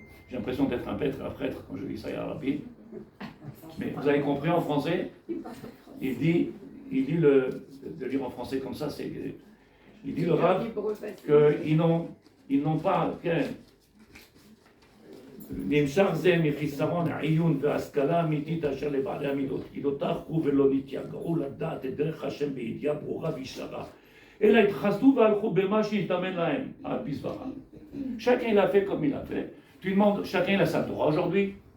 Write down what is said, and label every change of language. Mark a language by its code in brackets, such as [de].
[fr] J'ai l'impression d'être un prêtre quand je dis ça à Rabbi. Mais vous avez compris en français? Il dit de lire en français comme ça, il dit le Rav qu'ils n'ont pas... [he] נמשך זה מחיסרון עיון והשכלה אמיתית אשר לבעלי המידות, כי לא תחכו ולא נתייגעו לדעת את דרך השם בידיעה ברורה וישרה, אלא התחסדו והלכו במה שהתאמן להם על פי סברה. [fr] Chacun il a fait comme il a fait. Tu demandes, chacun il a sa Torah aujourd'hui.